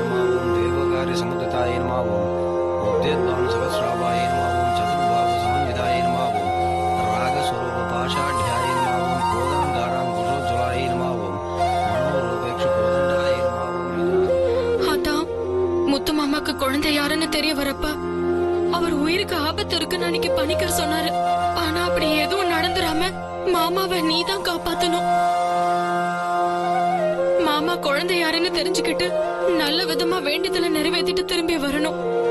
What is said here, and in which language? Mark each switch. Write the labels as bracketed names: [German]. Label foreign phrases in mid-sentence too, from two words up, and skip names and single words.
[Sanskrit] नमावं देवकार्यसमुदिताय नमावं उद्यद्भानुसहस्राभाय नमावं चतुर्भावसमन्विताय नमावं रागस्वरूपपाषाढ्याय नमावं कोदण्डारां कुशोज्ज्वलाय नमावं मनोरूपेक्षुकोदण्डाय नमावं. [Tamil] அதான் முத்து மாமாக்கு குழந்தை யாருன்னு தெரிய வரப்ப அவர் உயிருக்கு ஆபத்து இருக்குன்னு அன்னைக்கு பணிக்கர் சொன்னாரு. ஆனா அப்படி எதுவும் நடந்துராம மாமாவை நீதான் காப்பாத்தணும். மாமா குழந்தை யாருன்னு தெரிஞ்சுக்கிட்டு நல்ல விதமா வேண்டியதுல நிறைவேற்றிட்டு திரும்பி வரணும்.